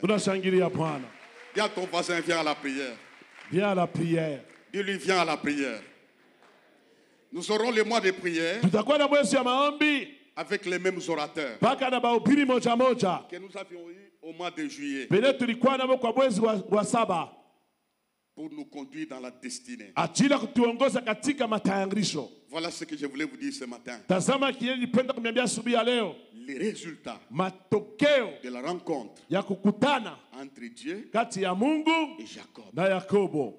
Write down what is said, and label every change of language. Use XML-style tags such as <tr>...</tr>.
<sw>Tunashangilia Bwana.</sw> <fr>Dis à ton voisin, viens à la prière. Viens à la prière. Dis-lui, viens à la prière. Nous aurons le mois de prière</fr> <sw>Tutakuwa na mwezi ya maombi</sw> <fr>avec les mêmes orateurs</fr> <sw>mpaka na bahubiri moja moja</sw> <fr>que nous avions eu au mois de juillet</fr> <sw>penye tulikuwa namo kwa mwezi wa saba,</sw> <fr>pour nous conduire dans la destinée.</fr> <sw>ajili ya kutuongoza katika matayarisho.</sw> <fr>Voilà ce que je voulais vous dire ce matin.</fr> <sw>Tazama kile nilipenda kuniambia asubuhi ya leo,</sw> <fr>Les résultats</fr> <sw>matokeo</sw> <fr>de la rencontre</fr> <sw>ya kukutana</sw> <fr>entre Dieu</fr> <sw>kati ya Mungu</sw> <fr>et Jacob</fr> <sw>na Yakobo</sw>